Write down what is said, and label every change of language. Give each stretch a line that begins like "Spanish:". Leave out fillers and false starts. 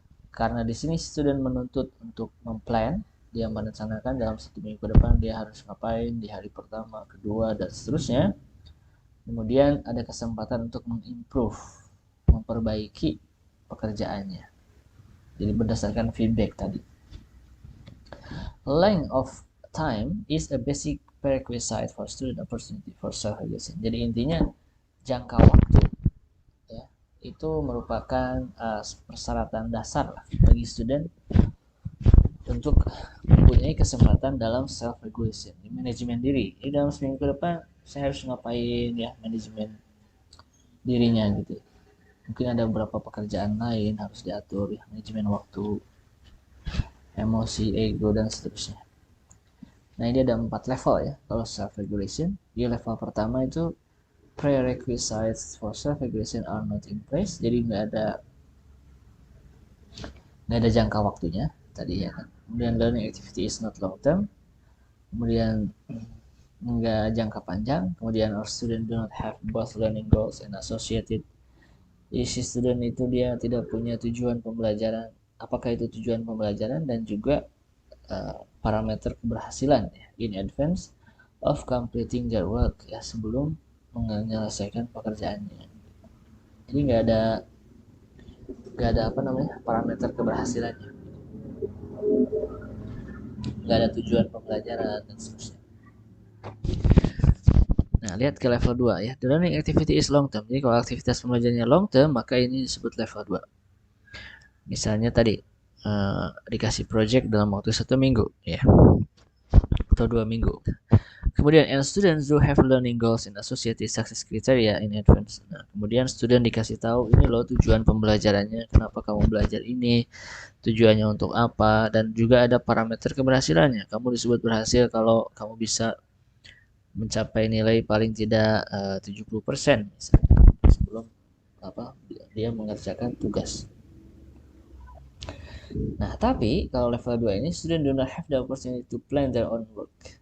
Indonesian: Karena di sini student menuntut untuk memplan, dia merencanakan dalam 1 minggu ke depan dia harus ngapain di hari pertama, kedua, dan seterusnya. Kemudian ada kesempatan untuk mengimprove, memperbaiki pekerjaannya. Jadi berdasarkan feedback tadi.
English: Length of time is a basic prerequisite for student opportunity for self-regulation.
Indonesian: Jadi intinya jangka waktu ya, itu merupakan persyaratan dasar lah bagi student untuk mempunyai kesempatan dalam self-regulation, manajemen diri. Jadi dalam seminggu ke depan saya harus ngapain ya, manajemen dirinya gitu. Mungkin ada beberapa pekerjaan lain harus diatur ya, manajemen waktu, emosi, ego, dan seterusnya. Nah ini ada 4 level ya kalau self-regulation. Di level pertama itu
English: prerequisites for self-regulation are not in place.
Indonesian: Jadi nggak ada jangka waktunya tadi ya kan.
English: Kemudian learning activity is not long term.
Indonesian: Kemudian nggak jangka panjang. Kemudian
English: our student do not have both learning goals and associated.
Indonesian: Jadi si student itu dia tidak punya tujuan pembelajaran. Apakah itu tujuan pembelajaran dan juga parameter keberhasilan ya,
English: in advance of completing their work
Indonesian: ya, sebelum menyelesaikan pekerjaannya. Jadi nggak ada parameter keberhasilannya, nggak ada tujuan pembelajaran dan seterusnya. Nah lihat ke level 2 ya,
English: the learning activity is long term.
Indonesian: Jadi kalau aktivitas pembelajarannya long term maka ini disebut level 2. Misalnya tadi dikasih project dalam waktu 1 minggu ya, atau 2 minggu. Kemudian,
English: and students do have learning goals and associated success criteria in advance.
Indonesian: Nah, kemudian student dikasih tahu ini loh tujuan pembelajarannya, kenapa kamu belajar ini, tujuannya untuk apa, dan juga ada parameter keberhasilannya. Kamu disebut berhasil kalau kamu bisa mencapai nilai paling tidak 70% misalnya, sebelum dia mengerjakan tugas. Nah, tapi kalau level 2 ini,
English: student do not have the opportunity to plan their own work.